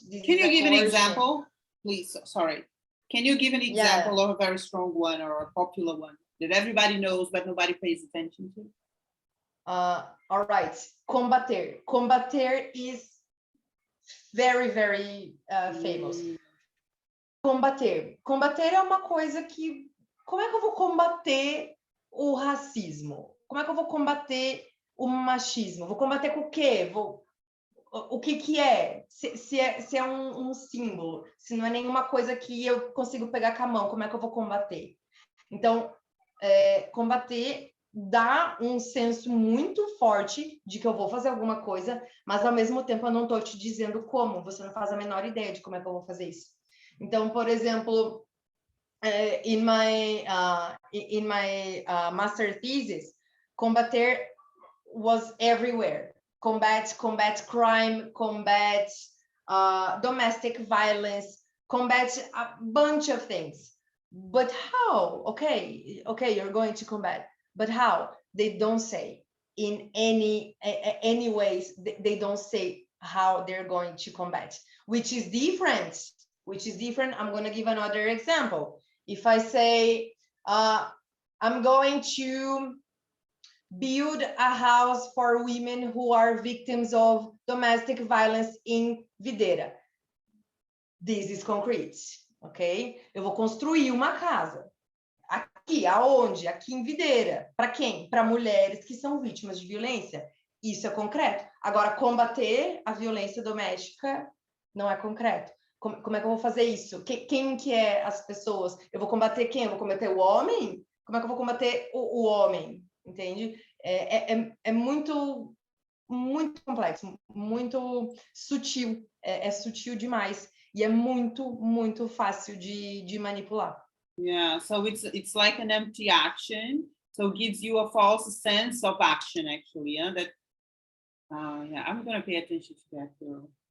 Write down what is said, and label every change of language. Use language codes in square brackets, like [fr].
[en] Can you give an example, please? Sorry. Can you give an example of a very strong one or a popular one that everybody knows but nobody pays attention to? All right. Combater. Combater is very, very famous. [pt] Combater. Combater é uma coisa que... Como é que eu vou combater o racismo? Como é que eu vou combater o machismo? Vou combater com o quê? O que é? Se é um símbolo, se não é nenhuma coisa que eu consigo pegar com a mão, como é que eu vou combater? Então, combater dá um senso muito forte de que eu vou fazer alguma coisa, mas ao mesmo tempo eu não estou te dizendo como, você não faz a menor ideia de como é que eu vou fazer isso. Então, por exemplo, [en] in my master thesis, [pt] combater was everywhere. [en] Combat crime, combat domestic violence, combat a bunch of things. But how? Okay, you're going to combat. But how? They don't say in any ways. They don't say how they're going to combat, which is different. I'm going to give another example. If I say, I'm going to build a house for women who are victims of domestic violence in Videira. This is concrete, ok? [pt] Eu vou construir uma casa. Aqui, aonde? Aqui em Videira. Para quem? Para mulheres que são vítimas de violência. Isso é concreto. Agora, combater a violência doméstica não é concreto. Como é que eu vou fazer isso? Quem que é as pessoas? Eu vou combater quem? Eu vou combater o homem? Como é que eu vou combater o homem? Entende? É muito complexo, muito sutil. É sutil demais. E é muito fácil de manipular. [en] Yeah, so it's like an empty action. So it gives you a false sense of action, actually. Yeah, I'm going to pay attention to that too.